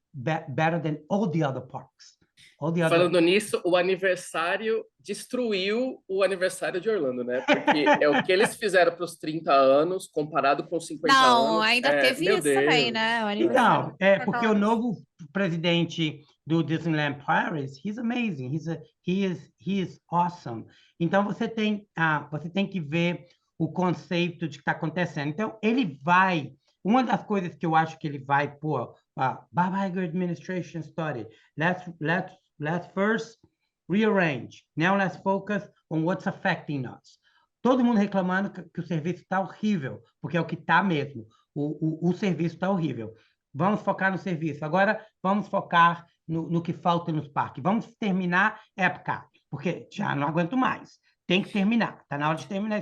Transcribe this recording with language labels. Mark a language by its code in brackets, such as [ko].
[en] better than all the other parks. All the other... [pt] Falando nisso, o aniversário destruiu o aniversário de Orlando, né? Porque é o que eles fizeram para os 30 anos, comparado com 50 Não, anos. ainda teve Meu isso também, Deus. né? O aniversário. Então, porque o novo presidente do Disneyland Paris, [en] he's amazing, he is awesome. [pt] Então você tem que ver o conceito de que está acontecendo. Então ele vai, uma das coisas que eu acho que ele vai pôr, Bob Iger [en] administration started. Let's first rearrange. Now let's focus on what's affecting us. [pt] Todo mundo reclamando que o serviço está horrível, porque é o que está mesmo. O serviço está horrível. Vamos focar no serviço. Agora, vamos focar no que falta nos parques. Vamos terminar Epcot, porque já não aguento mais. Tem que terminar. Está na hora de terminar.